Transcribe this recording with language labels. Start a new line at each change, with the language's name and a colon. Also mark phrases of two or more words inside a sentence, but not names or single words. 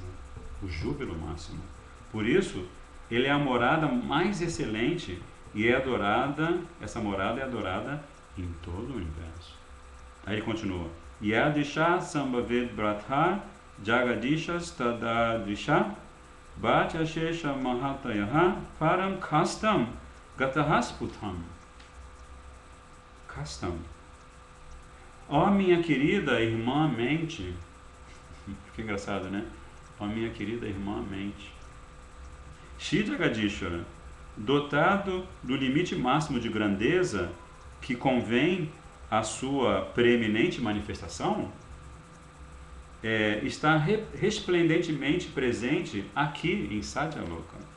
Portuguese: O júbilo máximo. Por isso, ele é a morada mais excelente e é adorada, essa morada é adorada em todo o universo. Aí ele continua.
Sanskrit: यदीश सम्भवेत् ब्रथ जगदीश स्तदादीश भात्यशेष महतयः परम् कस्तम् गतःस्पुटम्.
Portuguese: Kastam. Ó minha querida irmã mente. Que engraçado, né? Ó minha querida irmã mente. Shri Jagadishvara, dotado do limite máximo de grandeza que convém à sua preeminente manifestação, está resplendentemente presente aqui em Satyaloka.